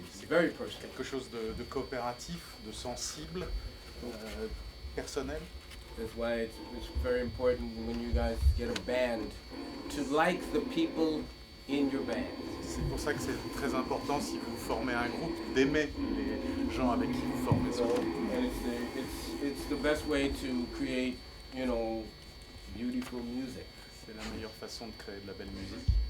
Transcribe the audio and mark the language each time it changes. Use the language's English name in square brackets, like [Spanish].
[English] It's very personal. [French] Quelque chose de coopératif, de sensible, personnel. [English] That's why it's very important when you guys get a band to like the people in your band. [French] C'est pour ça que c'est très important si vous formez un groupe d'aimer les gens avec qui vous formez ce [English] So, [French] groupe. [English] and it's the best way to create, you know, beautiful music. [French] C'est la meilleure façon de créer de la belle musique.